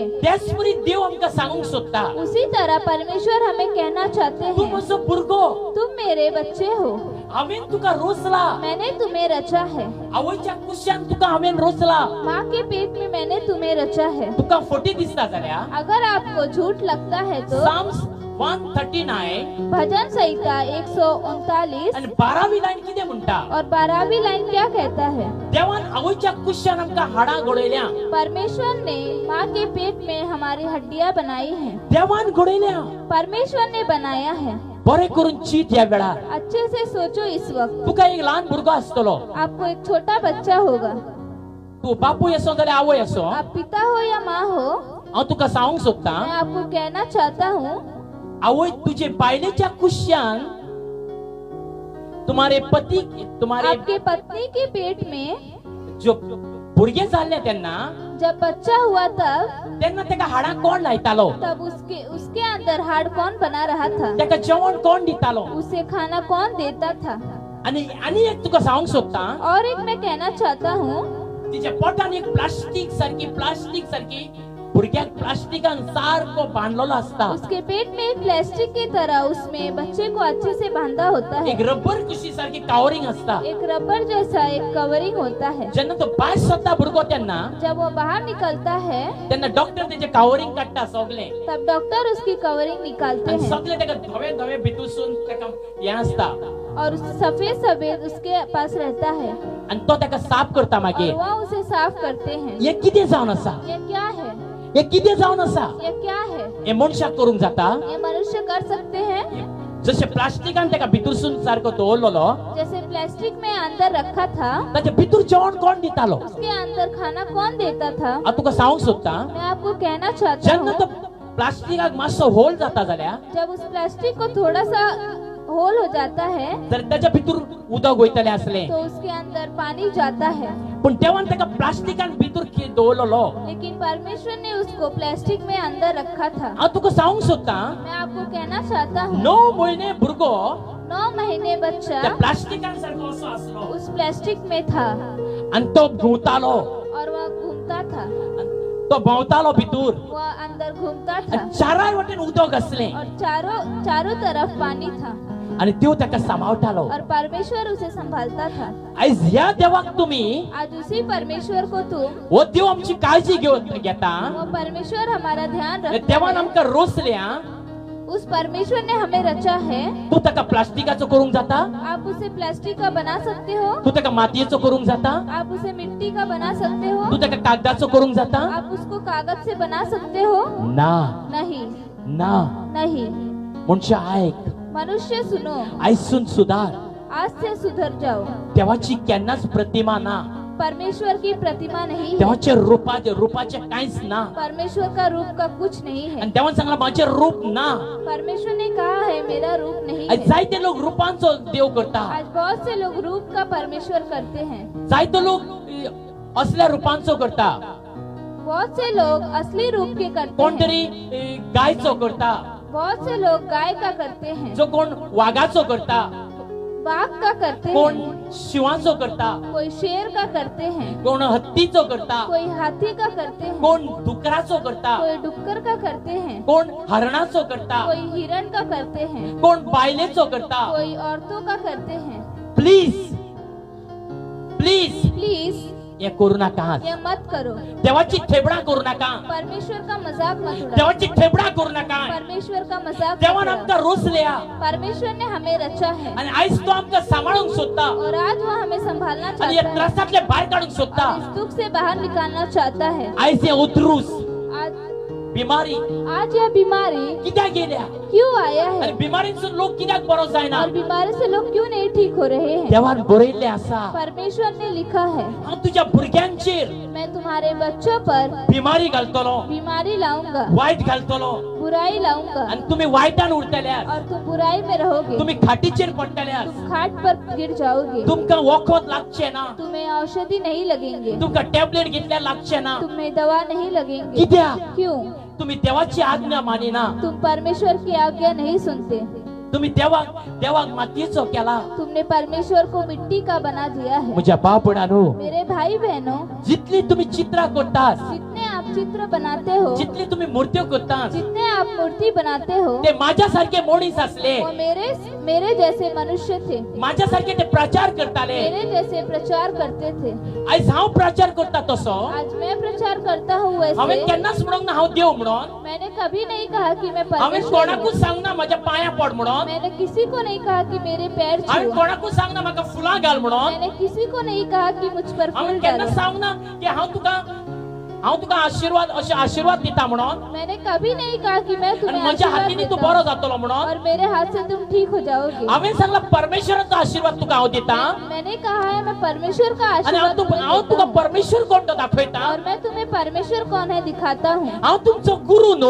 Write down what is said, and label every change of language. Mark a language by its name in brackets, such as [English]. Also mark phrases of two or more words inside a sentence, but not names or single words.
[Konkani] त्याच परी देव आमकां सांगूंक सोदता। [Hindi] उसी तरह परमेश्वर हमें कहना चाहते [Konkani] तू [Hindi] हैं, [Konkani] म्हजो भुरगो, [Hindi] तुम मेरे बच्चे हो, [Konkani] हांवेन तुका रोचला, [Hindi] मैंने तुम्हें रचा है। [Konkani] आवयच्या कुशान तुका हांवेन रोचला, [Hindi] माँ के पेट में मैंने तुम्हें रचा है। [Konkani] तुका फोटी दिसता जाल्यार [Hindi] अगर आपको झूठ लगता है तो [Konkani] साम्स 139 [Hindi] भजन संहिता 139 [Konkani] आणि 12वी लाईन कितें म्हणटा? [Hindi] और 12वीं लाइन क्या कहता है? [Konkani] देवान आवयच्या कुशान आमकां हाडां घडयल्या। [Hindi] परमेश्वर ने माँ के पेट में हमारी हड्डियाँ बनाई हैं। [Konkani] देवान घडयल्या, [Hindi] परमेश्वर ने बनाया है। [Konkani] बरें करून चिंत ह्या वेळार। [Hindi] अच्छे से सोचो इस वक्त। [Konkani] तुका एक ल्हान भुरगो आसतलो, [Hindi] आपको एक छोटा बच्चा होगा। [Konkani] तू बापूय असो जाल्यार आवय असो, [Hindi] आप पिता हो या माँ हो, [Konkani] हांव तुका सांगूंक सोदता, [Hindi] मैं आपको कहना चाहता हूँ, [Konkani] आवय तुजे बायलेच्या कुशान तुम्हारे [Hindi] आपके पत्नी के पेट में [Konkani] जो भुरगे जाल्ले तेन्ना [Hindi] जब बच्चा हुआ तब [Konkani] तेन्ना तेका हाडां कोण लायतालो? [Hindi] तब उसके अंदर हाड़ कौन बना रहा था? [Konkani] तेका जेवण कोण दितालो? [Hindi] उसे खाना कौन देता था? [Konkani] आणि एक तुका सांगूंक सोदता, [Hindi] और एक मैं कहना चाहता हूँ, [Konkani] तिच्या पोटान एक प्लास्टिक सारखी भुरग्याक प्लास्टिकान सारको बांधलेलो असता। [Hindi] उसके पेट में एक प्लास्टिक की तरह उसमें बच्चे को अच्छे से बांधा होता है। [Konkani] एक रबर कुशी सारखी कावरिंग असता। [Hindi] एक रबर जैसा एक कवरिंग होता है। [Konkani] जेन्ना तो भायर सरता भुरगो तेन्ना [Hindi] जब वो बाहर निकलता है [Konkani] तेन्ना डॉक्टर तेजे कावरिंग काडटा सगळे, [Hindi] तब डॉक्टर उसकी कवरिंग निकालते [Konkani] आणि [Hindi] हैं [Konkani] सगळे तेका धवे भितूरसून तेका हे असता, [Hindi] और सफेद उसके पास रहता है [Konkani] आणि तो तेका साफ करता मागीर। [Hindi] और वह उसे साफ करते हैं। [Konkani] हे कितें जावन आसा? [Hindi] ये क्या है? [Konkani] हे कितें जावन आसा? [Hindi] ये क्या है? [Konkani] हे मनशाक करूंक जाता? [Hindi] ये मनुष्य कर सकते हैं? [Konkani] जसे प्लास्टिकान तेका भितूरसून सारको दवरलेलो, [Hindi] जैसे प्लास्टिक में अंदर रखा था, [Konkani] ताचे भितूर जेवण कोण दितालो? [Hindi] उसके अंदर खाना कौन देता था? [Konkani] हांव तुका सांगूंक सोदता, [Hindi] मैं आपको कहना चाहता [Konkani] जेन्ना तो [Hindi] हूँ, [Konkani] प्लास्टिकाक मातसो होल जाता जाल्यार [Hindi] जब उस प्लास्टिक को थोड़ा सा होल हो जाता है [Konkani] जर त्याच्या भितूर उदक वयतले असले, [Hindi] तो उसके अंदर पानी जाता है, [Konkani] पण देवान तेका प्लास्टिकान भितूर दवरलेलो। [Hindi] लेकिन परमेश्वर ने उसको प्लास्टिक में अंदर रखा था। [Konkani] हांव तुका सांगूंक सोदता, [Hindi] मैं आपको कहना चाहता हूँ, [Konkani] 9 महिने भुरगो [Hindi] 9 महीने बच्चा [Konkani] त्या प्लास्टिकान सारको असो आसलो, [Hindi] उस प्लास्टिक में था [Konkani] आणि तो घुंवतालो, [Hindi] और वह घूमता था, [Konkani] तो भोंवतालो भितूर, [Hindi] वह अंदर घूमता था, [Konkani] आणि चाराय वटेन उदक असले, [Hindi] और चारों तरफ पानी था, [Konkani] आणि त्यो तेका सांभाळतालो। [Hindi] और परमेश्वर उसे संभालता था। [Konkani] आयज ह्या देवाक तुम्ही, [Hindi] आज उसी परमेश्वर को तुम, [Konkani] वो देव आमची काळजी घेता, [Hindi] वो परमेश्वर हमारा ध्यान रखता [Konkani] देवान [Hindi] है। [Konkani] आमकां रोचल्या, [Hindi] उस परमेश्वर ने हमें रचा है। [Konkani] तू तेका प्लास्टिकाचो करूंक जाता? [Hindi] आप उसे प्लास्टिक का बना सकते हो, [Konkani] तू तेका मातयेचो करूंक जाता? [Hindi] आप उसे मिट्टी का बना सकते हो, [Konkani] तू तेका कागदाचो करूंक जाता? [Hindi] आप उसको कागज से बना सकते हो? [Konkani] ना, [Hindi] नहीं, [Konkani] ना। [Hindi] नहीं। [Konkani] मनशा ऐक, [Hindi] मनुष्य सुनो, [Konkani] आयसून सुधार। [Hindi] आज से सुधर जाओ। [Konkani] देवाची केन्नाच प्रतिमा ना, [Hindi] परमेश्वर की प्रतिमा नहीं है, [Konkani] देवाचे रूपाचे कांयच ना, [Hindi] परमेश्वर का रूप का कुछ नहीं है। [Konkani] आणि देवान सांगला माझे रूप ना। [Hindi] परमेश्वर ने कहा है मेरा रूप नहीं आज है। [Konkani] जायते लोक रूपांचो देव करता, [Hindi] आज बहुत से लोग रूप का परमेश्वर करते हैं, [Konkani] जायते लोक असल्या रूपांचो करता, [Hindi] बहुत से लोग असली रूप के करते [Konkani] कोण [Hindi] हैं, [Konkani] तरी गायचो करता, [Hindi] बहुत से लोग गाय का करते हैं, [Konkani] जो कोण वाघाचो करता, [Hindi] बाघ का करते [Konkani] कोण [Hindi] हैं, [Konkani] शिवाचो करता, [Hindi] कोई शेर का करते हैं, [Konkani] कोण हत्तीचो करता, [Hindi] कोई हाथी का करते हैं, [Konkani] कोण डुकराचो करता, [Hindi] कोई डुक्कर का करते हैं, [Konkani] कोण हरणाचो करता, [Hindi] कोई हिरण का करते हैं, [Konkani] कोण बायलेचो करता। [Hindi] कोई औरतों का करते हैं। [English] please please प्लीज [Konkani] हे करू नका। [Hindi] ये मत करो। [Konkani] देवाची ठेबडा करू नका, [Hindi] परमेश्वर का मजाक मत उड़ाओ। [Konkani] देवाची ठेबडा करू नका। [Hindi] परमेश्वर परमेश्वर का मजाक [Konkani] देवान [Hindi] न [Konkani] आमकां करा। रोसल्या [Hindi] परमेश्वर ने हमें रचा है [Konkani] आणि आयज तो आमकां सांभाळूंक सोदता [Hindi] और आज वो हमें संभालना [Konkani] आणि [Hindi] चाहता [Konkani] या [Hindi] है [Konkani] त्रासांतले भायर काडूंक सोदता। [Hindi] और इस दुख से बाहर निकालना चाहता है। [Konkani] आयज हे उतरूस [Hindi] आज बिमारी आज यह बीमारी [Konkani] कित्याक येयल्या [Hindi] क्यों आया [Konkani] आणि [Hindi] है [Konkani] बिमारीसून लोक कित्याक बरो जायना? [Hindi] और बीमारी से लोग क्यों नहीं ठीक हो रहे हैं? [Konkani] देवान बरयल्लें आसा, [Hindi] परमेश्वर ने लिखा है, [Konkani] हांव तुज्या भुरग्यांचेर [Hindi] मैं तुम्हारे बच्चों पर [Konkani] बिमारी घालतलो, [Hindi] बीमारी लाऊंगा, [Konkani] वायट घालतलो [Hindi] बुराई लाऊंगा [Konkani] आणि तुम्ही वायटान उरतल्यार, [Hindi] और तुम बुराई में रहोगे, [Konkani] तुम्ही खाटीचेर पडटल्यार, [Hindi] तुम खाट पर गिर जाओगे, [Konkani] तुमकां वखद लागचें ना, [Hindi] तुम्हें औषधि नहीं लगेंगे, [Konkani] तुमकां टॅबलेट घेतल्यार लागचें ना। [Hindi] तुम्हें दवा नहीं लगेंगे। [Konkani] कित्याक? [Hindi] क्यों? [Konkani] तुम्ही देवाची आज्ञा मानिना, [Hindi] तुम परमेश्वर की आज्ञा नहीं सुनते, [Konkani] तुम्ही देवाक मातयेचो केला। [Hindi] तुमने परमेश्वर को मिट्टी का बना दिया है। [Konkani] म्हज्या बापणानो, [Hindi] मेरे भाई बहनों, [Konkani] जितली तुम्ही चित्रां करतात, [Hindi] जितने आप चित्र बनाते हो, [Konkani] जितली तुम्ही मूर्त्यो करतात, [Hindi] जितने आप मूर्ति बनाते हो, [Konkani] ते माझ्यासारखे मनीस असले, [Hindi] वो मेरे जैसे मनुष्य थे, [Konkani] माझ्यासारखे ते प्रचार करताले। [Hindi] मेरे जैसे प्रचार करते थे। [Konkani] आयज हांव प्रचार करता तसो [Hindi] आज मैं प्रचार करता हूँ [Konkani] हांवें [Hindi] वैसे [Konkani] केन्नाच म्हणूंक ना हांव देव म्हणून, [Hindi] मैंने कभी नहीं कहा कि मैं [Konkani] हांवें [Hindi] परमेश्वर [Konkani] कोणाकूच [Hindi] हूँ। [Konkani] सांगना म्हज्या पांया पड म्हणून, [Hindi] मैंने किसी को नहीं कहा कि मेरे पैर [Konkani] हांवें [Hindi] छुओ, [Konkani] कोणाकूच सांगना म्हाका फुलां घाल म्हणून, [Hindi] मैंने किसी को नहीं कहा कि मुझ पर [Konkani] हांवें [Hindi] फूल [Konkani] केन्ना [Hindi] डालो, [Konkani] सांगना की हांव तुका आशीर्वाद अशे आशीर्वाद दिता म्हणून, [Hindi] मैंने कभी नहीं कहा कि मैं [Konkani] आणि [Hindi] तुम्हें [Konkani] म्हज्या [Hindi] आशीर्वाद [Konkani] हातींनी तू [Hindi] देता [Konkani] बरो [Hindi] हूँ [Konkani] जातलो म्हणून। [Hindi] और मेरे हाथ से तुम ठीक हो जाओगे। [Konkani] हांवें सांगला परमेश्वराचो आशीर्वाद तुका हांव दिता [Hindi] मैंने कहा है मैं परमेश्वर का [Konkani] आणि [Hindi] आशीर्वाद तुम्हें [Konkani] हांव [Hindi] देता [Konkani] तुका [Hindi] हूँ [Konkani] परमेश्वर कोण तो दाखयता। [Hindi] और मैं तुम्हें परमेश्वर कौन है दिखाता हूँ। [Konkani] हांव तुमचो गुरु न्हू,